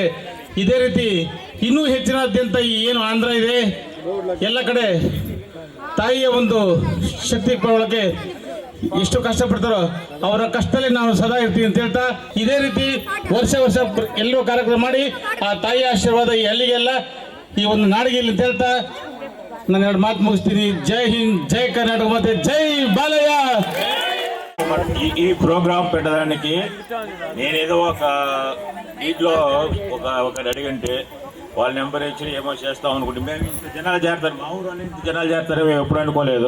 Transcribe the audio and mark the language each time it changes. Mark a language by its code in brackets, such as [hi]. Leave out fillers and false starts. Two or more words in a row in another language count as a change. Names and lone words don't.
[kn] ಇದೇ ರೀತಿ ಇನ್ನೂ ಹೆಚ್ಚಿನಾದ್ಯಂತ ಆಂಧ್ರ ಇದೆ ಎಲ್ಲ ಕಡೆ ತಾಯಿಯ ಒಂದು ಶಕ್ತಿ ಕೊಡೋಕ್ಕೆ ಎಷ್ಟು ಕಷ್ಟಪಡ್ತಾರೋ ಅವರ ಕಷ್ಟದಲ್ಲಿ ನಾನು ಸದಾ ಇರ್ತೀನಿ ಅಂತ ಹೇಳ್ತಾ ಇದೇ ರೀತಿ ವರ್ಷ ಎಲ್ಲರೂ ಕಾರ್ಯಕ್ರಮ ಮಾಡಿ ಆ ತಾಯಿಯ ಆಶೀರ್ವಾದ ಈ ಹಳ್ಳಿಗೆಲ್ಲ ಈ ಒಂದು ನಾಡಿಗೆ ಅಂತ ಹೇಳ್ತಾ ನಾನು 2 ಮಾತು ಮುಗಿಸ್ತೀನಿ. [hi] ಜೈ ಹಿಂದ್, [te] జై కర్ణాటక, ಮತ್ತೆ జై బాలయ్య. ఈ ప్రోగ్రాం పెట్టడానికి నేనేదో ఒక ఇంట్లో ఒకటి అడిగంటే వాళ్ళ నెంబర్ ఇచ్చి ఏమో చేస్తాం అనుకుంటే మేము ఇంత జనాలు చేరుతారు, మా ఊరు ఇంత జనాలు చేరుతారు మేము ఎప్పుడు అనుకోలేదు.